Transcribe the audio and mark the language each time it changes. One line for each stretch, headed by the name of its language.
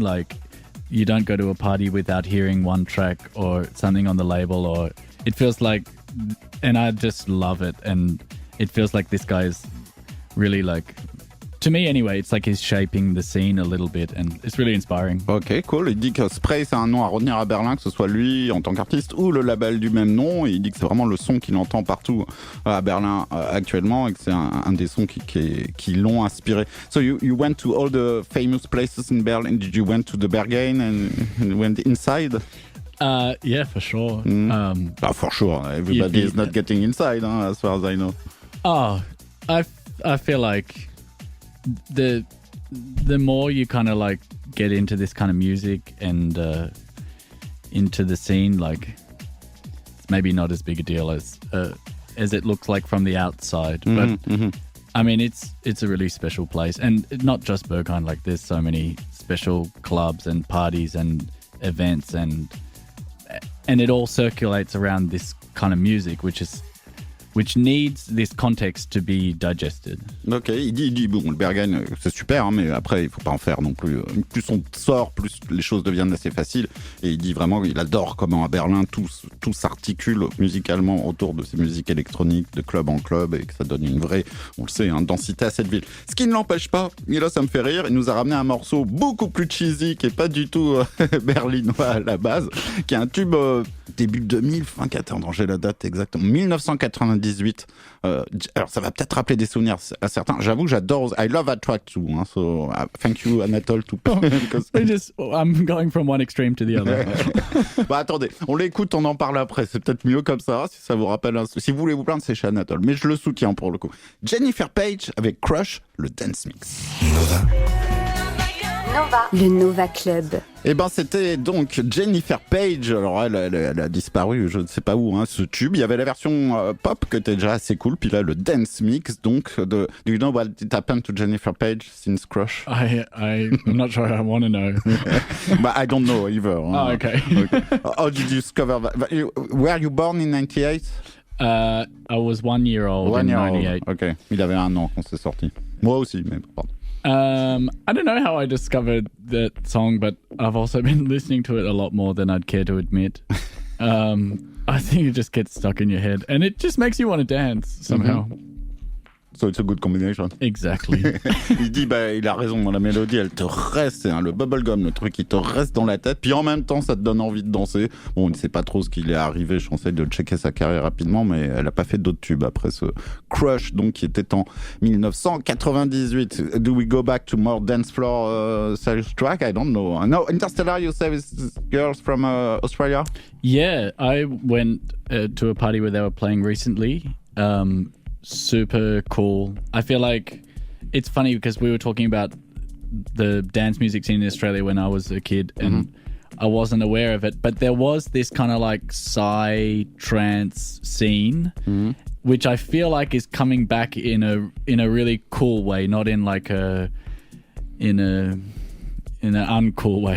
English: Like you don't go to a party without hearing one track or something on the label, or it feels like, and I just love it, and it feels like this guy is really like, to me anyway, it's like he's shaping the scene a little bit, and it's really inspiring. Ok, cool.
French: Il dit que Spray, c'est un nom à retenir à Berlin, que ce soit lui en tant qu'artiste ou le label du même nom. Et il dit que c'est vraiment le son qu'il entend partout à Berlin actuellement et que c'est un des sons qui l'ont inspiré.
English: So you went to all the famous places in Berlin. Did you went to the Berghain and went inside? Yeah, for sure. For sure. Everybody is not getting inside, as far as I know. Oh, I feel like the more you kind of like get into this kind of music and into the scene, like it's maybe not as big a deal as it looks like from the outside. But I mean, it's a really special place, and not just Berghain. Like there's so many special clubs and parties and events, and it all circulates around this kind of music, which needs this context to be digested.
French: Ok, il dit bon, le Berghain, c'est super, hein, mais après, il faut pas en faire non plus. Plus on sort, plus les choses deviennent assez faciles. Et il dit vraiment qu'il adore comment à Berlin, tout s'articule musicalement autour de ces musiques électroniques, de club en club, et que ça donne une vraie, on le sait, densité à cette ville. Ce qui ne l'empêche pas, et là ça me fait rire, il nous a ramené un morceau beaucoup plus cheesy, qui est pas du tout berlinois à la base, qui est un tube début 2000, attends, j'ai la date exactement, 1998. Alors ça va peut-être rappeler des souvenirs à certains. J'avoue que j'adore.
English: I love that track too. So thank you Anatole to because... I'm going from one extreme to the other.
French: Attendez, on l'écoute, on en parle après. C'est peut-être mieux comme ça, si ça vous rappelle. Si vous voulez vous plaindre, c'est chez Anatole. Mais je le soutiens pour le coup. Jennifer Page avec Crush, le dance mix. Le Nova Club. Eh ben, c'était donc Jennifer Page. Alors, elle a disparu, je ne sais pas où, hein, ce tube. Il y avait la version pop qui était déjà assez cool. Puis là, le dance mix, donc,
English: do you know what it happened to Jennifer Page since Crush? I'm not sure I want to know. But I don't know either. Hein. Oh, okay. How did you discover that? Were you born in 98? I was 1 year old in 98.
French: Ok, il avait 1 an quand c'est sorti. Moi aussi, mais pardon.
English: I don't know how I discovered that song, but I've also been listening to it a lot more than I'd care to admit. I think it just gets stuck in your head, and it just makes you want to dance somehow. Mm-hmm. So it's a good combination. Exactly.
French: Il dit, il a raison, dans la mélodie, elle te reste, c'est le bubblegum, le truc qui te reste dans la tête, puis en même temps, ça te donne envie de danser. Bon, on ne sait pas trop ce qu'il est arrivé, je conseille de checker sa carrière rapidement, mais elle n'a pas fait d'autres tubes après ce Crush, donc qui était en 1998.
English: Do we go back to more dance floor sales track? I don't know. No, Interstellar, you say it's girls from Australia? Yeah, I went to a party where they were playing recently. Super cool. I feel like it's funny because we were talking about the dance music scene in Australia when I was a kid, and I wasn't aware of it, but there was this kind of like psy trance scene, which I feel like is coming back in a really cool way, not in like in an uncool way.